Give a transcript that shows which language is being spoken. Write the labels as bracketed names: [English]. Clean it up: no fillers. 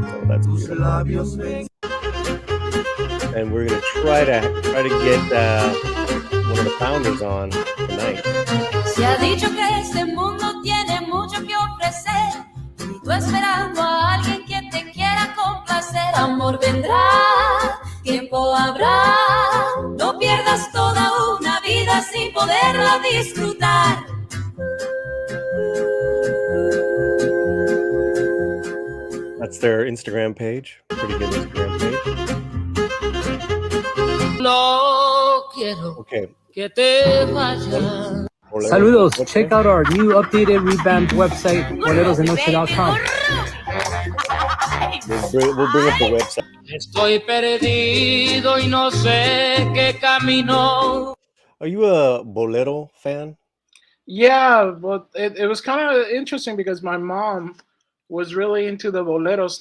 [English] So that's beautiful. And we're gonna try to get one of the founders on tonight. [Spanish] Se ha dicho que este mundo tiene mucho que ofrecer y tú esperando a alguien que te quiera complacer. Amor vendrá, tiempo habrá, no pierdas toda una vida sin poderla disfrutar. [English] That's their Instagram page. Pretty good Instagram page. [Spanish] No quiero que te vayas. [English] Saludos. Check out our new updated revamped website, bolerosdenoche.com. We'll bring up the website. [Spanish] Estoy perdido y no sé qué camino. [English] Are you a Bolero fan? Yeah, but it was kind of interesting because my mom was really into the boleros.